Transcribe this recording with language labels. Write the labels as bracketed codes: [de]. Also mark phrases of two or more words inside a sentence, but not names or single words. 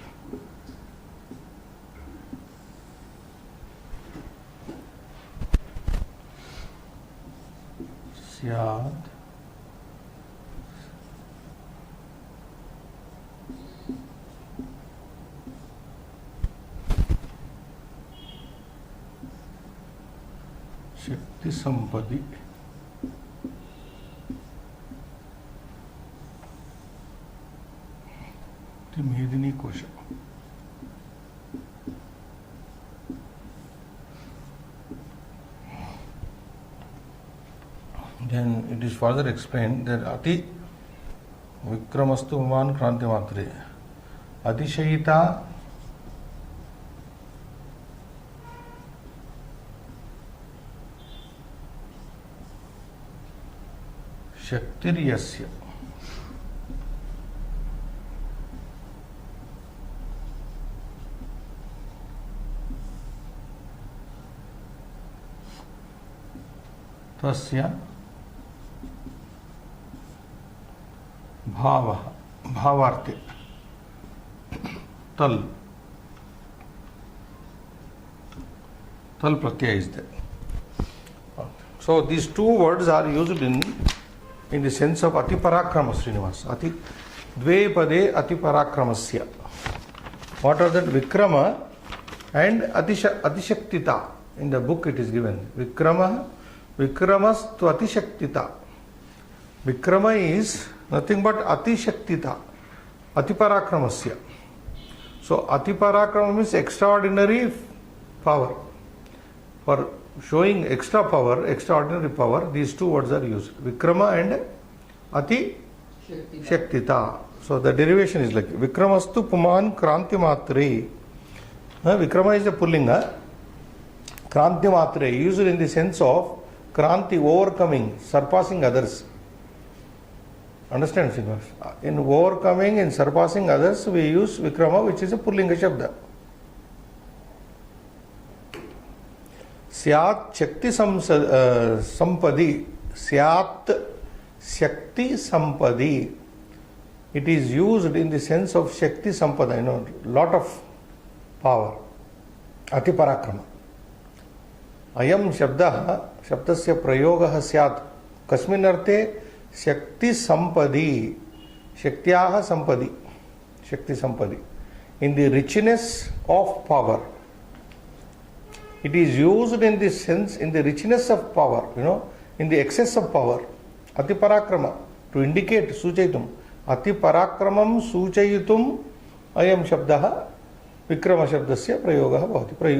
[sa] स्यात् शक्ति संपदि मेदिनी कोश. [en] Then it is further explained that [sa] इति विक्रमस्तु मन् क्रान्ति मात्रे अतिशयित शक्तिर्यस्य तस्य भावः भावार्थे तल प्रत्यय [en] is there. So these two words are used in the sense of [sa] अति पराक्रम, [en] Srinivas. [sa] इति द्वे पदे अति पराक्रमस्य. [en] What are that? Vikrama and atishaktita. In the book it is given. [sa] विक्रमस्तु अतिशक्तिता. [en] Vikrama is nothing but atishaktita. [sa] अति पराक्रमस्य. [en] So [sa] अति पराक्रम [en] means extraordinary power. For showing extra power, extraordinary power, these two words are used. Vikrama and [sa] अति शक्तिता. [en] So the derivation is like [sa] विक्रमस्तु पुमान् क्रान्ति मात्रे. [en] Vikrama is a pullinga. [sa] क्रान्ति मात्रे [en] used in the sense of Kranti, overcoming, surpassing others. Understand, Srinivas? In overcoming and surpassing others, we use Vikrama, which is a [sa] पुल्लिङ्ग शब्द. स्यात् शक्ति सम्पदि. स्यात् शक्ति सम्पदि. [en] It is used in the sense of [sa] शक्ति सम्पदा, [en] lot of power. [sa] अति पराक्रम. अयम् शब्द, शब्दस्य प्रयोगः स्यात्. कस्मिन् अर्थे शक्ति सम्पदि. शक्त्याः सम्पदि। शक्ति सम्पदि. [en] In the richness of power. It is used in this sense, in the richness of power, in the excess of power. [sa] अति पराक्रम. [en] To indicate, [sa] सूचयितुम्। अति पराक्रमं सूचयितुम् अयं शब्दः विक्रम शब्दस्य प्रयोगः भवति.